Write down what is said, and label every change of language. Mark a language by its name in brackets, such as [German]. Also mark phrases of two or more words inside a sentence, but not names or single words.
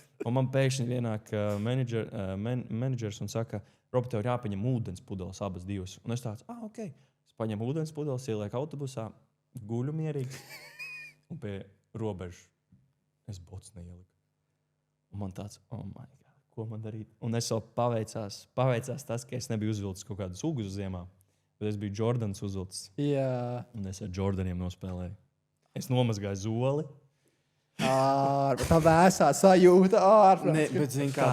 [Latvian] Un man pēkšņi vienāk menedžers un saka, Robi, tev ir jāpaņem ūdens pudeles abas divas. Un es tāds, ok. Es paņemu ūdens pudeles, ielieku autobusā, guļu mierīgi. Un pie robežas es botus neieliku. Un man tāds, [English] oh my God. [Latvian] Ko man darīt? Un es vēl paveicās tas, ka es nebiju uzvilcis kaut kādus ugus ziemā, bet es biju Jordans uzvilcis. Jā. Un es ar Jordaniem nospēlēju. Es nomazgāju zoli. Tā vēsā sajūta. Bet zini kā,